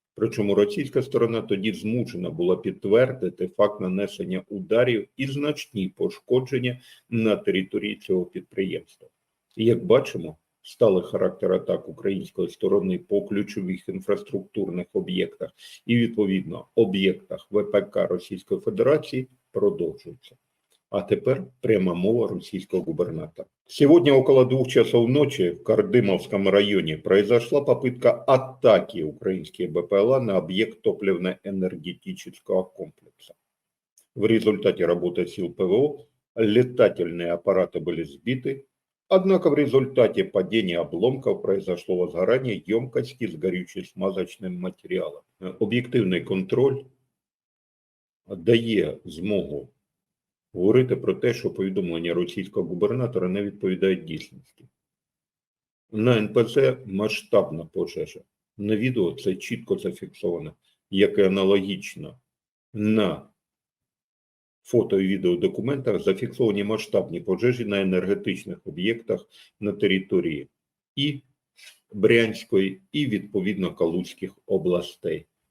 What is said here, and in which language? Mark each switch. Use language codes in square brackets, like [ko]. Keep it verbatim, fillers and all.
[uk] Причому російська сторона тоді змушена була підтвердити факт нанесення ударів і значні пошкодження на території цього підприємства. І як бачимо, сталий характер атак української сторони по ключових інфраструктурних об'єктах і, відповідно, об'єктах ВПК Російської Федерації продовжується. А тепер пряма мова російського губернатора. [ru] Сегодня около двух часов ночи в Кардымовском районе произошла попытка атаки украинских БПЛА на объект топливно-энергетического комплекса. В результате работы сил ПВО летательные аппараты были сбиты, однако в результате падения обломков произошло возгорание емкости с горюче-смазочным материалом. Объективный контроль [uk] дає змогу говорити про те, що повідомлення російського губернатора не відповідають дійсності. На НПЗ масштабна пожежа. На відео це чітко зафіксовано, як і аналогічно на фото і відеодокументах зафіксовані масштабні пожежі на енергетичних об'єктах на території і Брянської, і, відповідно, Калузьких областей.